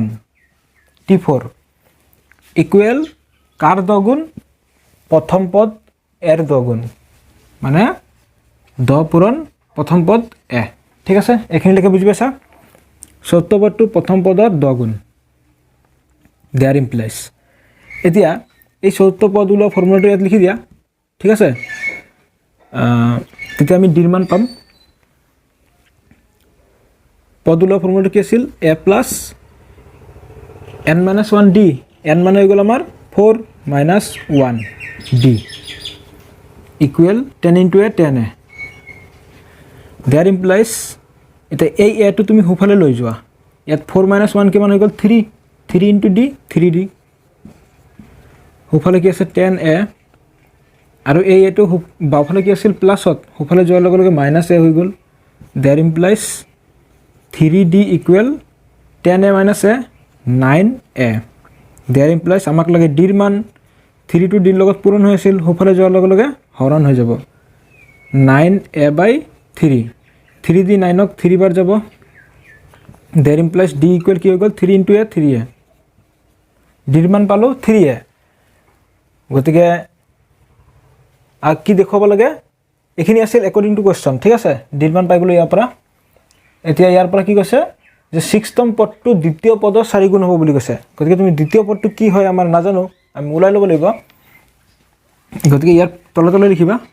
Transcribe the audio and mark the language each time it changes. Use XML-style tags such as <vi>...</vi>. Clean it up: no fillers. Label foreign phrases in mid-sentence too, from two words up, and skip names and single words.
<as>T4 ইকুৱেল কাৰ 10 গুণ প্ৰথম পদ এৰ 10 গুণ মানে 10 পূৰণ প্ৰথম পদ এ ঠিক আছে এইখিনিলৈকে বুজি পাইছা চতুৰ্থ পদটো প্ৰথম পদৰ 10 গুণ</as> <en>there implies</en> <as>এতিয়া এই চতুৰ্থ পদ ওলোৱা ফৰ্মুলাটো ইয়াত লিখি দিয়া ঠিক আছে তেতিয়া আমি ডিৰ মান পাম পদ ওলোৱা ফৰ্মুলাটো কি আছিল a প্লাছ n</as> <en>minus 1 d n মানে হৈ গ'ল আমাৰ 4 minus 1 d equal 10 into a 10 a there implies</en> <as>এতিয়া এই a টো তুমি হুফালে লৈ যোৱা ইয়াত</as> <en>4 minus 1</en> <as>কিমান হৈ গ'ল 3</as> <en>3 into d</en> <as>3d হুফালে কি আছে 10 a আৰু এই a টো বাওফালে কি আছিল প্লাছত হুফালে যোৱাৰ লগে লগে মাইনাছ a হৈ গ'ল</as> <en>there implies 3d equal 10a minus a 9a there implies</en> <as>আমাক লাগে d ৰ মান 3 to d ৰ লগত পূৰণ হৈ আছিল হুফালে যোৱাৰ লগে লগে হৰণ হৈ যাব 9a/3 3 দি 9 ক 3 বাৰ যাব</as> <en>there implies d equal</en> <as>কি হৈ গ'ল</as> <en>3 into a 3a</en> <as>d ৰ মান পালো 3a গতিকে কি দেখুৱাব লাগে এইখিনি আছিল</as> <en>according to question</en> <as>ঠিক আছে d ৰ মান পাই গ'লো ইয়াৰ পৰা এতিয়া ইয়াৰ পৰা কি কৈছে যে 6ম পদটো দ্বিতীয় পদৰ 4 গুণ হ'ব বুলি কৈছে গতিকে তুমি দ্বিতীয় পদটো কি হয় আমাৰ নাজানো আমি উলাই ল'ব লাগিব গতিকে ইয়াৰ তলে তলে লিখিবা</as>